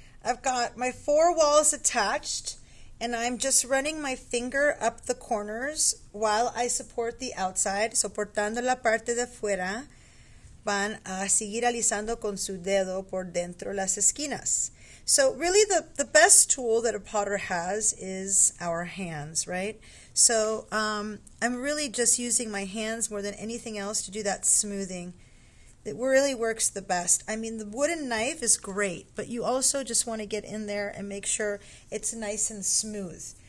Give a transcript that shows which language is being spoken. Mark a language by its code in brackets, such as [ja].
[en] I've got my 4 walls attached, and I'm just running my finger up the corners while I support the outside. [es] Soportando la parte de afuera, van a seguir alisando con su dedo por dentro las esquinas. [en] So really the best tool that a potter has is our hands, right? So I'm really just using my hands more than anything else to do that smoothing. It really works the best. I mean, the wooden knife is great, but you also just want to get in there and make sure it's nice and smooth.